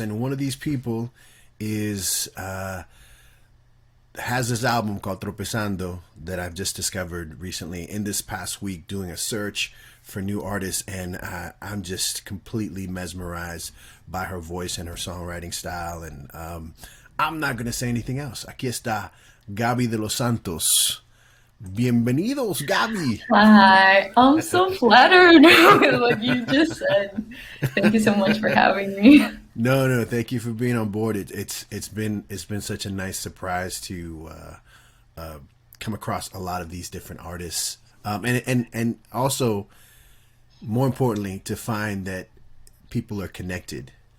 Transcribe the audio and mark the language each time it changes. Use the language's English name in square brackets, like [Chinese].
[English] And one of these people is has this album called Tropezando that I've just discovered recently in this past week doing a search for new artists, and I'm just completely mesmerized by her voice and her songwriting style. And I'm not going to say anything else. [Spanish] Aquí está Gaby de los Santos. Bienvenidos, Gaby. [English] Hi, I'm so flattered with what you just said. Thank you so much for having me. No, thank you for being on board. It's been such a nice surprise to come across a lot of these different artists, and also more importantly to find that people are connected.